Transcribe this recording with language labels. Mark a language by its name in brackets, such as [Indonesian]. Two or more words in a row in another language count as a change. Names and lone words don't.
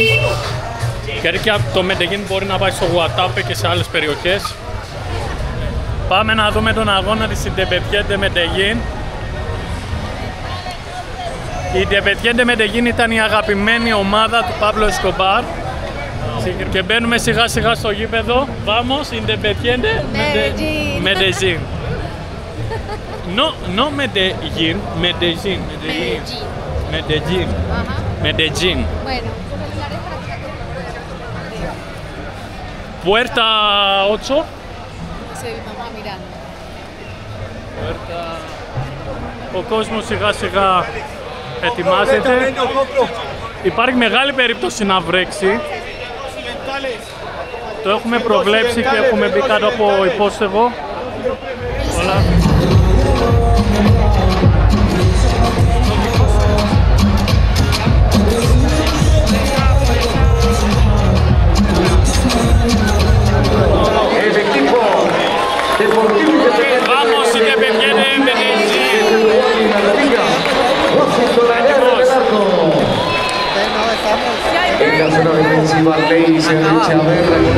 [Greek] Και από το Μεντεγίν μπορεί να πάει στο Γουατάπε και σε άλλες περιοχές. Πάμε να δούμε τον αγώνα της Independiente Medellín. Η Independiente Medellín ήταν η αγαπημένη ομάδα του Pablo Escobar. Και μπαίνουμε σιγά σιγά στο γήπεδο. [Spanish] Vamos, Independiente Medellín. No Medellín, Medellín. Medellín. Medellín. Bueno. Puerta 8. Sí, vamos mirando. [Greek] Ο κόσμος σιγά σιγά ετοιμάζεται. Υπάρχει μεγάλη περίπτωση να βρέξει. Το έχουμε προβλέψει και έχουμε μπει κάτω από υπόστεγο. Όλα. [Spanish] Vamos, Independiente Medellín. En la zona defensiva, Ley se echa a ver.